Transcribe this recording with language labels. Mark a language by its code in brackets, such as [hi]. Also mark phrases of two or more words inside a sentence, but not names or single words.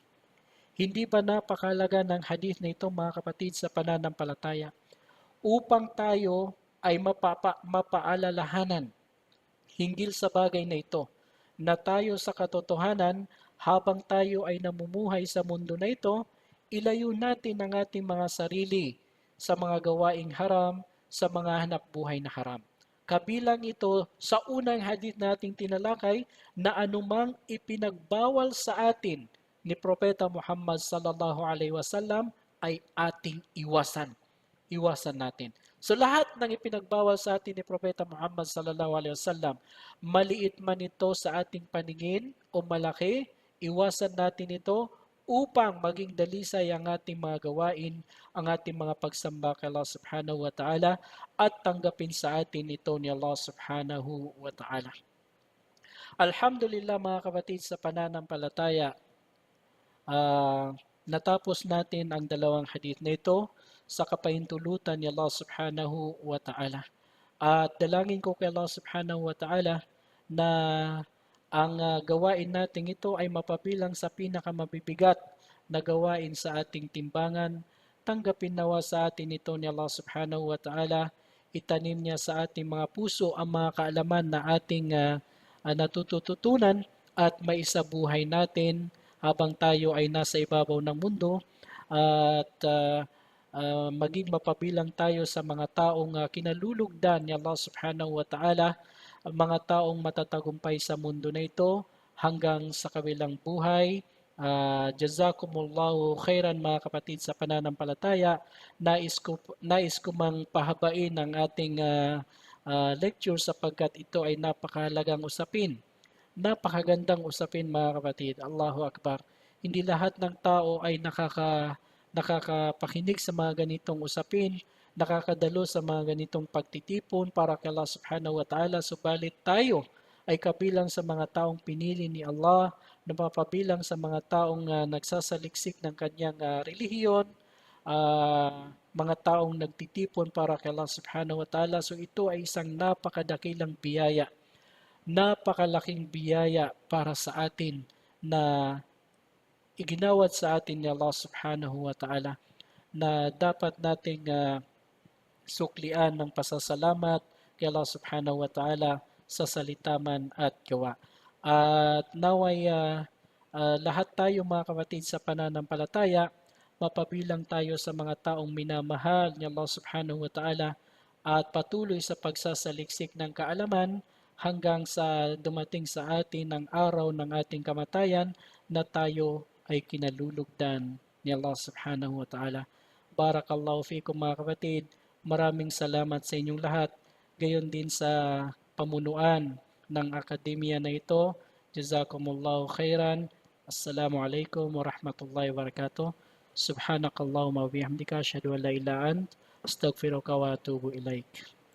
[tl] Hindi ba napakalaga ng hadith na ito mga kapatid sa pananampalataya upang tayo ay mapaalalahanan hinggil sa bagay na ito na tayo sa katotohanan habang tayo ay namumuhay sa mundo na ito, ilayo natin ang ating mga sarili sa mga gawaing haram, sa mga hanap buhay na haram. Kabilang ito sa unang hadith nating tinalakay na anumang ipinagbawal sa atin ni Propeta Muhammad [ar] صلى الله عليه وسلم [tl] ay ating iwasan. Iwasan natin. So lahat ng ipinagbawal sa atin ni Propeta Muhammad [ar] صلى الله عليه وسلم, [tl] maliit man ito sa ating paningin o malaki, iwasan natin ito upang maging dalisay ang ating mga gawain, ang ating mga pagsamba kay [ar] الله سبحانه وتعالى [tl] at tanggapin sa atin ito ni [ar] الله سبحانه وتعالى. [tl] Alhamdulillah mga kapatid sa pananampalataya, natapos natin ang dalawang hadith na ito sa kapahintulutan ni [ar] الله سبحانه وتعالى. [tl] At dalangin ko kay [ar] الله سبحانه وتعالى [tl] na ang gawain natin ito ay mapabilang sa pinakamabibigat na gawain sa ating timbangan. Tanggapin nawa sa atin ito ni [ar] الله سبحانه وتعالى. [tl] Itanim niya sa ating mga puso ang mga kaalaman na ating natututunan at maisabuhay natin habang tayo ay nasa ibabaw ng mundo at maging mapabilang tayo sa mga taong kinalulugdan ni [ar] الله سبحانه وتعالى, [tl] mga taong matatagumpay sa mundo na ito hanggang sa kabilang buhay. [ar] جزاكم الله خيرا [tl] mga kapatid sa pananampalataya. Nais ko mang pahabain ang ating lecture sapagkat ito ay napakahalagang usapin. Napakagandang usapin mga kapatid. [ar] الله أكبر. [tl] Hindi lahat ng tao ay nakakapakinig sa mga ganitong usapin, nakakadalo sa mga ganitong pagtitipon para kay [ar] الله سبحانه وتعالى. [tl] Subalit tayo ay kabilang sa mga taong pinili ni Allah, napapabilang sa mga taong nagsasaliksik ng kanyang relihiyon, mga taong nagtitipon para kay [ar] الله سبحانه وتعالى. [tl] So ito ay isang napakadakilang biyaya, napakalaking biyaya para sa atin na iginawad sa atin ni [ar] الله سبحانه وتعالى [tl] na dapat nating suklian ng pasasalamat kay [ar] الله سبحانه وتعالى [tl] sa salita man at gawa. At naway lahat tayo mga kapatid sa pananampalataya, mapabilang tayo sa mga taong minamahal ni [ar] الله سبحانه وتعالى [tl] at patuloy sa pagsasaliksik ng kaalaman hanggang sa dumating sa atin ang araw ng ating kamatayan na tayo ay kinalulugdan ni [ar] الله سبحانه وتعالى. بارك الله فيكم [tl] mga kapatid. Maraming salamat sa inyong lahat. Gayon din sa pamunuan ng akademya na ito. [ar] جزاكم الله خيرا. السلام عليكم ورحمة الله وبركاته. سبحانك اللهم وبحمدك أشهد أن لا إله إلا أنت أستغفرك وأتوب إليك.